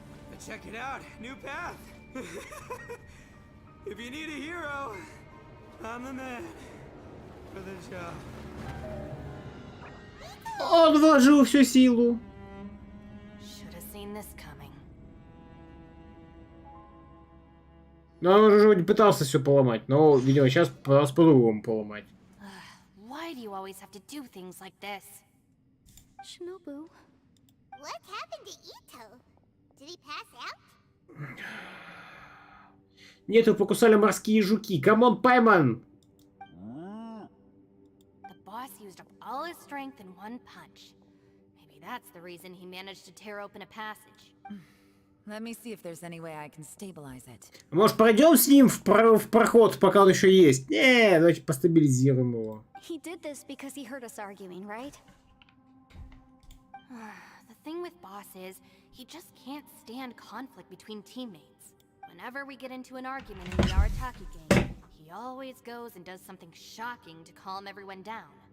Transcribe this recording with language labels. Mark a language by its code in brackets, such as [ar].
[en] But check it out, new path. If you need a hero, I'm the man for the job. [ru] Он вложил всю силу. [en] Should have seen this coming. [ru] Но он уже вроде пытался все поломать. Но, видимо, сейчас пытался по-другому поломать. [en] Why do you always have to do things like this? Shinobu. What happened to Ito? Did he pass out? [ru] Нет, его покусали морские жуки. Камон, Пайман! [en] The boss used up all his strength in one punch. Maybe that's the reason he managed to tear open a passage. Let me see if there's any way I can stabilize it. [ru] Может, пройдем с ним в проход, пока он еще есть? Не, давайте постабилизируем его. [en] He did this because he heard us arguing, right? The thing with Boss is, he just can't stand conflict between teammates. Whenever we get into an argument in the Arataki game, he always goes and does something shocking to calm everyone down.